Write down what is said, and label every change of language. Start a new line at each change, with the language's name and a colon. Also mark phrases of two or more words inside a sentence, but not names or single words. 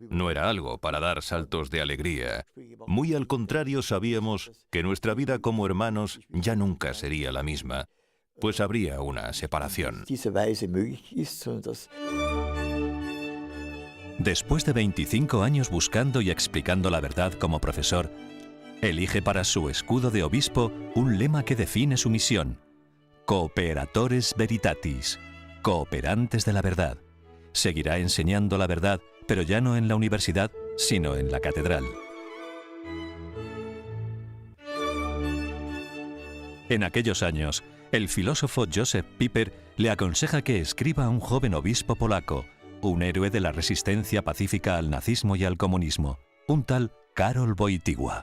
Spanish: No era algo para dar saltos de alegría. Muy al contrario, sabíamos que nuestra vida como hermanos ya nunca sería la misma, pues habría una separación. Después de 25 años buscando y explicando la verdad como profesor, elige para su escudo de obispo un lema que define su misión:
Latin: Cooperatores Veritatis,
Spanish: cooperantes de la verdad. Seguirá enseñando la verdad, pero ya no en la universidad, sino en la catedral. En aquellos años, el filósofo Joseph Pieper le aconseja que escriba a un joven obispo polaco, un héroe de la resistencia pacífica al nazismo y al comunismo, un tal Karol Wojtyła.